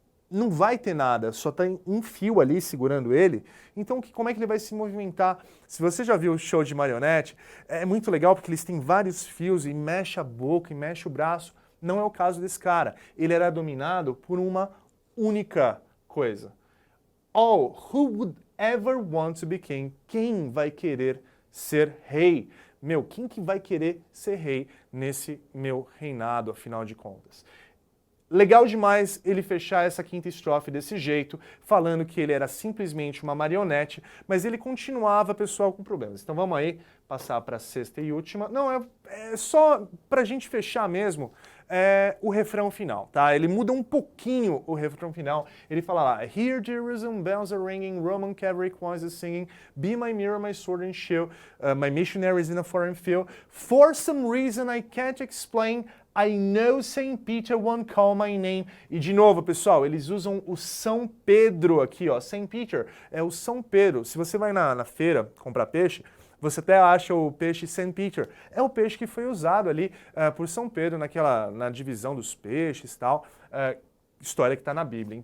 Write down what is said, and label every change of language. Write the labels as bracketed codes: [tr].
[pt] Não vai ter nada, só tem um fio ali segurando ele. Então, como é que ele vai se movimentar? Se você já viu o show de marionete, é muito legal porque eles têm vários fios e mexe a boca e mexe o braço. Não é o caso desse cara. Ele era dominado por uma única coisa. [en] Oh, who would ever want to be king? [pt] Quem vai querer ser rei? Meu, quem que vai querer ser rei nesse meu reinado, afinal de contas? Legal demais ele fechar essa quinta estrofe desse jeito, falando que ele era simplesmente uma marionete, mas ele continuava, pessoal, com problemas. Então vamos aí passar para a sexta e última. Não, é só para a gente fechar mesmo o refrão final, tá? Ele muda um pouquinho o refrão final. Ele fala lá, [en] Here Jerusalem bells are ringing, Roman cavalry choirs singing, Be my mirror, my sword and shield, my missionaries in a foreign field. For some reason I can't explain, I know Saint Peter won't call my name. [pt] E de novo, pessoal, eles usam o São Pedro aqui, ó. Saint Peter é o São Pedro. Se você vai na feira comprar peixe, você até acha o peixe Saint Peter. É o peixe que foi usado ali por São Pedro na divisão dos peixes e tal. História que está na Bíblia.